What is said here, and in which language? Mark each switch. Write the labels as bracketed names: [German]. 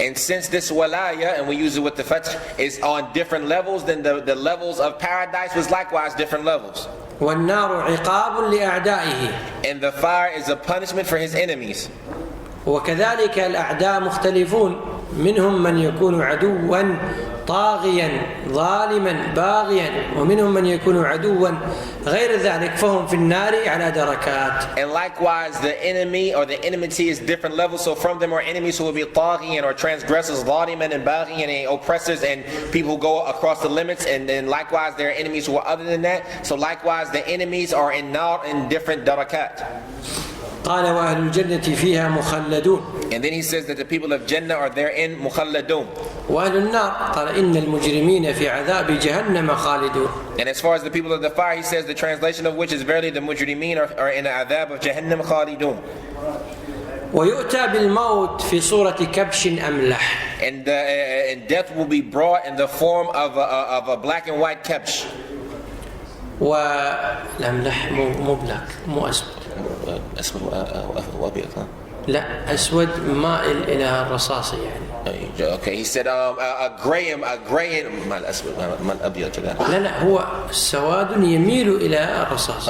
[English] And since this walaya, and we use it with the fath, is on different levels, then the levels of paradise was likewise different levels. [Arabic] والنار عقاب لأعدائه. [English] And the fire is a punishment for his enemies. [Arabic] وكذلك الأعداء مختلفون منهم من يكون عدوا طاغيا ظالما باغيا ومنهم من يكون عدوا غير ذلك فهم في النار على دركات. [English] And likewise the enemy or the enmity is different levels, so from them are enemies who will be طاغيا or transgressors, ظالما and باغيا and oppressors and people who go across the limits, and then likewise there are enemies who are other than that, so likewise the enemies are in nar in different darakat. [Arabic] قال وأهل الجنة فيها مخلدون. [English] And then he says that the people of Jannah are therein مخلدون. [Arabic] وأهل النار قال إن المجرمين في عذاب جهنم خالدون. [English] And as far as the people of the fire, he says the translation of which is verily the mujrimeen are in the adhab of Jahannam khalidun. [Arabic] ويؤتى بالموت في صورة كبش أملح. [English] And death will be brought in the form of a black and white kabsh. [Arabic] والأملح مو بلاك مو أسود. أسود وأبيض. لا أسود مائل إلى الرصاصي يعني. [English] Okay, he said a gray [Arabic] ما الأسود ما الأبيض كذا. لا هو سواد يميل إلى الرصاص.